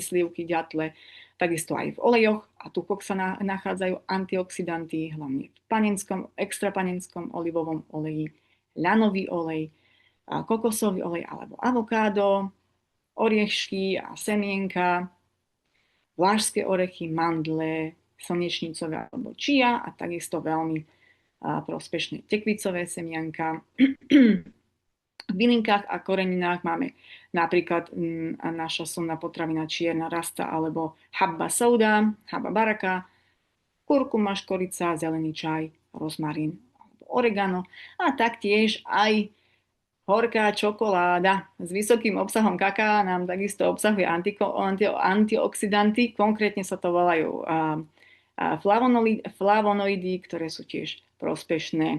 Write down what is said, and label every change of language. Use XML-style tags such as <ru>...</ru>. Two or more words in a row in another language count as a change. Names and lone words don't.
<sk>slivky, ďatle, takisto aj v olejoch a tukoch sa nachádzajú antioxidanty, hlavne v panenskom, extra panenskom olivovom oleji, ľanový olej, kokosový olej alebo avokádo, oriešky a semienka, vlážské orechy, mandle, slnečnicové alebo čia a takisto veľmi prospešné tekvicové semienka. V bylinkách a koreninách máme napríklad naša slnná potravina čierna rasta alebo</sk> <ar>حبة سوداء, حبة بركة,</ar> <sk>kurkuma, škorica, zelený čaj, rozmarín alebo oregano a taktiež aj horká čokoláda s vysokým obsahom kaká nám takisto obsahuje antioxidanty, konkrétne sa to volajú flavonoidy, ktoré sú tiež prospešné.</sk>